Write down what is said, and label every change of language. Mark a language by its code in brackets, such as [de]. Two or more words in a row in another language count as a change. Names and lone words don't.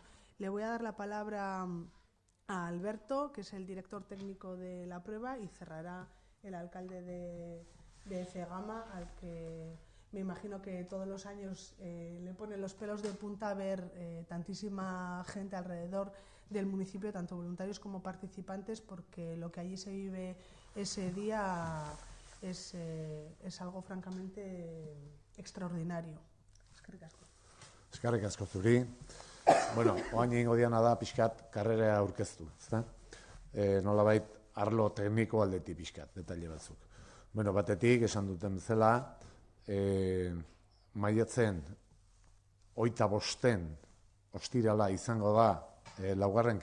[es] Le voy a dar la palabra a Alberto, que es el director técnico de la prueba, y cerrará el alcalde de Zegama, al que me imagino que todos los años le ponen los pelos de punta ver tantísima gente alrededor del municipio, tanto voluntarios como participantes, porque lo que allí se vive ese día es algo francamente extraordinario. [eu] Eskerrik asko zuri. Oain egingo diana da pixkat karrera aurkeztu, ezta? Nolabait arlo tekniko aldetik pixkat, detaile batzuk. Batetik, esan duten bezala, maiatzen 25 ostirala izango da 4.